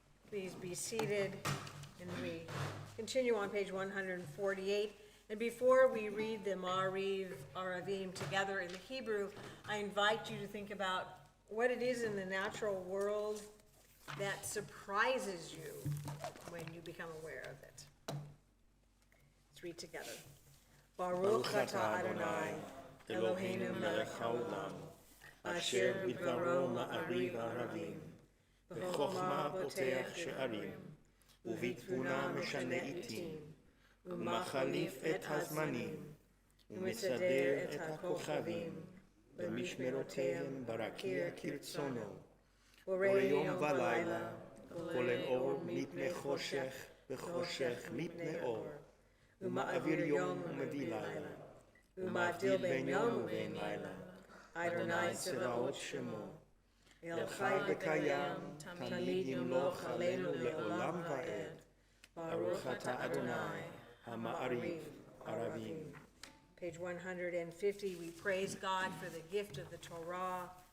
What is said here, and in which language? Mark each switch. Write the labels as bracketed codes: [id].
[en] Please be seated, and we continue on page 148. And before we read the Ma'ariv, Aravim together in the Hebrew, I invite you to think about what it is in the natural world that surprises you when you become aware of it. Let's read together. [he] Baruch atah Adonai, Eloheinu melech haolam, asher bidbaro ma'ariv aravim, בחוכמה פותח שערים, ובתבונה משנה עיתים, ומחליף את הזמנים, ומסדר את הכוכבים, במשמרותיהם ברקיע כרצונו, בורא יום ולילה, כולל אור מפני חושך, וחושך מפני אור, ומעביר יום ומביא לילה, ומבדיל בין יום ובין לילה, אדוני צבאות שמו, אל חי וקיים, תמיד ימלוך עלינו לעולם ועד. ברוך אתה אדוני, המעריב, ערבים. [en] Page 150, we praise God for the gift of the Torah,